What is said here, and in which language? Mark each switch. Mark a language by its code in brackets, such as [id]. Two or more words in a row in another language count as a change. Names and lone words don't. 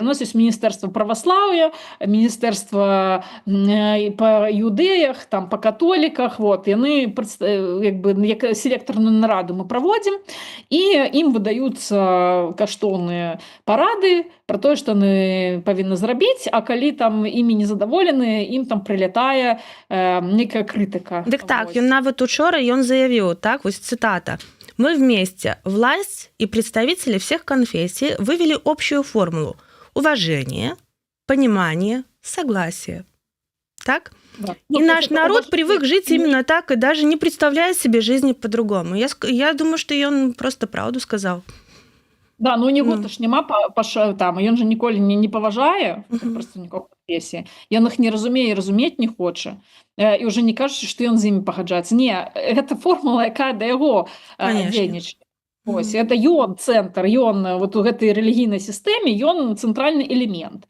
[be] У нас ёсць міністэрства праваслаўя, міністэрства па юдэях, там па католіках, вот яны як бы як селектарную нараду мы праводзім, і ім выдаюцца каштоўныя парады про тое, што яны павінны зрабіць, а калі там імі незадаволены, ім там прилятае некая крытыка. Дык так, ён нават учора ён заявіў, так, вось цитата: [ru] «Мы вместе, власть и представители всех конфессий, вывели общую формулу: уважение, понимание, согласие». [be] Так? [ru] Да. И наш народ привык жить именно так и даже не представляет себе жизни по-другому. Я думаю, что он просто правду сказал. Да, ну у него ж [be] няма там, ён же ніколі не паважае прадстаўнікоў канфесіі. Ён іх не разумее і разумець не хоча. І ўжо не кажучы, што ён з імі пагаджаецца. Не, гэта формула, якая да яго дзейнічае. Ось, это ён цэнтр, ён вот у гэтай рэлігійнай сістэме, ён цэнтральны элемент.